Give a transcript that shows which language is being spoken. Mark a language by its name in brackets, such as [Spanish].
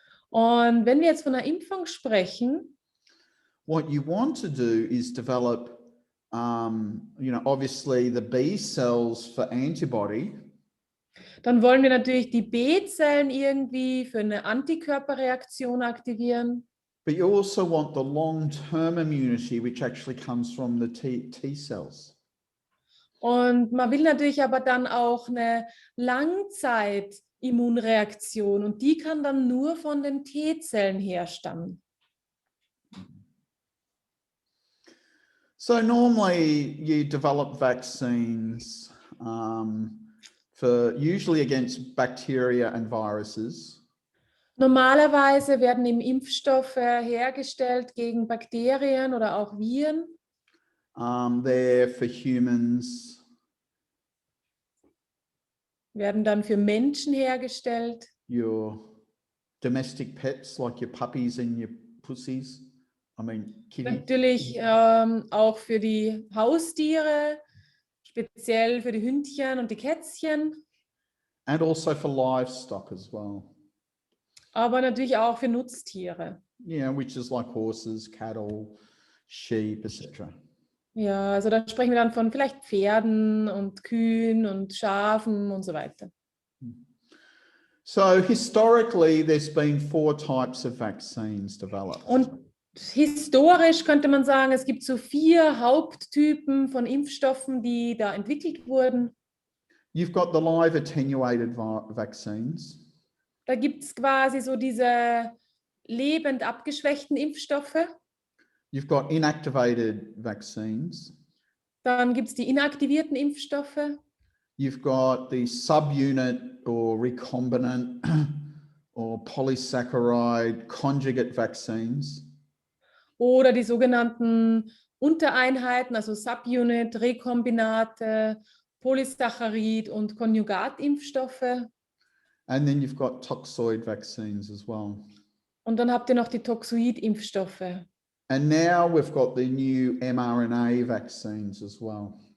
[German] Und wenn wir jetzt von einer Impfung sprechen, [English] what you want to do is develop, obviously the B cells for antibody, [German] dann wollen wir natürlich die B-Zellen irgendwie für eine Antikörperreaktion aktivieren. [English] but you also want the long-term immunity, which actually comes from the T cells. [German] Und man will natürlich aber dann auch eine Langzeitimmunreaktion und die kann dann nur von den T-Zellen herstammen. [English] So normally you develop vaccines for usually against bacteria and viruses. [German] Normalerweise werden eben Impfstoffe hergestellt gegen Bakterien oder auch Viren. [English] They're for humans. [German] Werden dann für Menschen hergestellt. [English] Your domestic pets, like your puppies and your pussies. I mean, kitty. [German] Natürlich auch für die Haustiere, speziell für die Hündchen und die Kätzchen. [English] And also for livestock as well. [German] Aber natürlich auch für Nutztiere. [English] Yeah, which is like horses, cattle, sheep, etc. [German] Ja, also da sprechen wir dann von vielleicht Pferden und Kühen und Schafen und so weiter. [English] So historically, there's been 4 types of vaccines developed. [German] Und historisch könnte man sagen, es gibt so 4 Haupttypen von Impfstoffen, die da entwickelt wurden. [English] You've got the live attenuated vaccines. [German] Da gibt es quasi so diese lebend abgeschwächten Impfstoffe. [English] You've got inactivated vaccines. [German] Dann gibt es die inaktivierten Impfstoffe. [English] You've got the subunit or recombinant or polysaccharide conjugate vaccines. [German] Oder die sogenannten Untereinheiten, also Subunit, Rekombinate, Polysaccharid und Konjugatimpfstoffe. [English] And then you've got toxoid vaccines as well. [German] Und dann habt ihr noch die Toxoid-Impfstoffe. [English] And now we've got the new mRNA vaccines as well.